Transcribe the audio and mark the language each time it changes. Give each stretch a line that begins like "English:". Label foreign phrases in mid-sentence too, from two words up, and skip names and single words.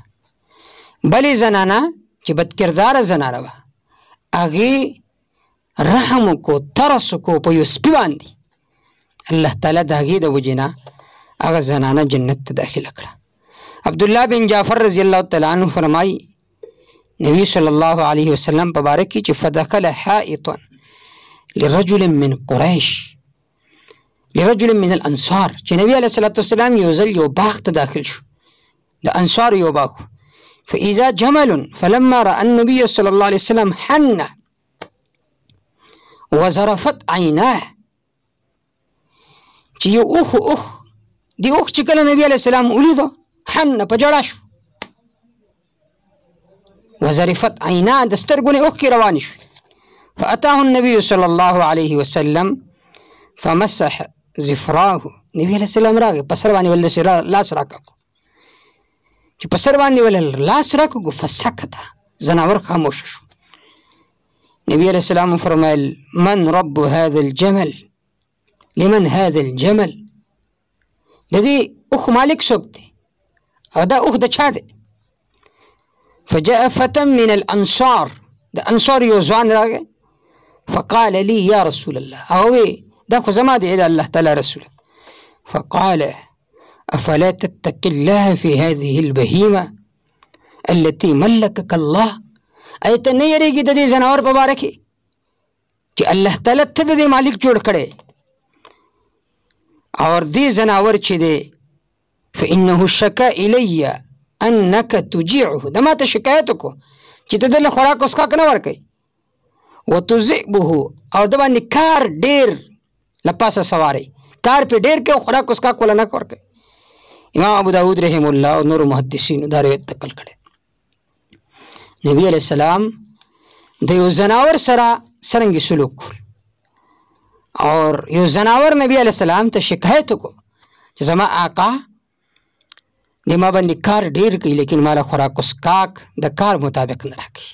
Pashto: بلې زنانه چې بدکرداره زنانه وه هغې رحم وکړو، ترس وکړو په یو سپي باندې، الله تعالی د هغې د وجې نه هغه زنانه جنت ته داخله کړه.
Arabic: عبدالله بن جعفر رضی الله تعالی عنہ فرمایي نبی صلی الله علیه وسلم
Pashto: په باره کې چې
Arabic: فدخل حائطا لرجل من قریش لرجل من الانصار،
Pashto: چې نبی
Arabic: علیه الصلاة والسلام
Pashto: یو ځل یو باغ ته داخل شو، د انصار یو باغ
Arabic: فإذا جمل فلما رأى النبي صلى الله عليه وسلم حن وزرفت عيناه.
Pashto: چې یو اوخ دی اوخ چې کله نبی علیه السلام ولیدو حن په ژړا شو.
Arabic: وزرفت عيناه
Pashto: د سترګو نه اوښکې روانې شوې.
Arabic: فأتاه النبي صلى الله عليه وسلم فمسح زفراه.
Pashto: نبی علیه السلام راغی په سر باندې ول لاس راکړو. چې په سر باندې ول لاس راکړو فسکت زناور خاموش شو.
Arabic: نبی علیه السلام فرمایل من رب هذا الجمل؟ لمن هذا الجمل؟
Pashto: د دې اوښ مالک څوک دی او دا اوښ د چا دی؟
Arabic: فجاء فتى من الأنصار،
Pashto: د انصار یو ځوان راغی.
Arabic: فقال لي يا رسول الله،
Pashto: هغه دا خو زما دی د الله تعالی رسول.
Arabic: فقال أفلا تتقي الله في هذه البهيمة التي ملكك الله؟
Pashto: ایت نه یریږي د دې ځناور په باره کې چې الله تعالی ته د دې مالک جوړ کړی. اور دې ځناور چې دی
Arabic: فإنه شكا إلي أنك تجيعه،
Pashto: د ما ته شکایت وکړو چې ته دله خوراک اسکاک نه ورکوي. وتذئبه، او د باندې کار ډېر له پاسه سواری، کار پې ډېر کوي او خوراک اسکاک وله نه ورکوي. امام ابو داود
Arabic: رحم الله
Pashto: او نور محدثینو دا روایت نقل کړی. نبی علیہ السلام د یو ځناور سره څرنګه سلوک کول، اور یو ځناور نبی علیہ السلام ته شکایت وکړو چې زما آقا د ما باندې کار ډېر کوي لیکن ماله خوراک اسکاک د کار مطابق نه راکوي.